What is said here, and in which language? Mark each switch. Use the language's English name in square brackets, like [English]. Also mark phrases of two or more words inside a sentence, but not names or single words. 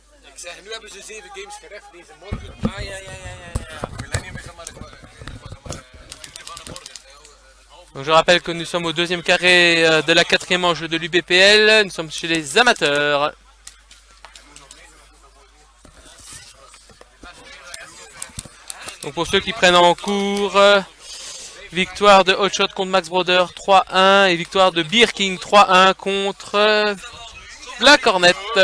[Dutch] zeg, nu hebben ze 7 games gerecht deze morgen. Ah, ja. Millennium is dan maar de [French] Donc je rappelle que nous sommes au deuxième carré de la quatrième manche de l'UBPL. Nous sommes chez les amateurs. Donc pour ceux qui prennent en cours, victoire de Hotshot contre Max Broder 3-1 et victoire de Beer King 3-1 contre la Cornette.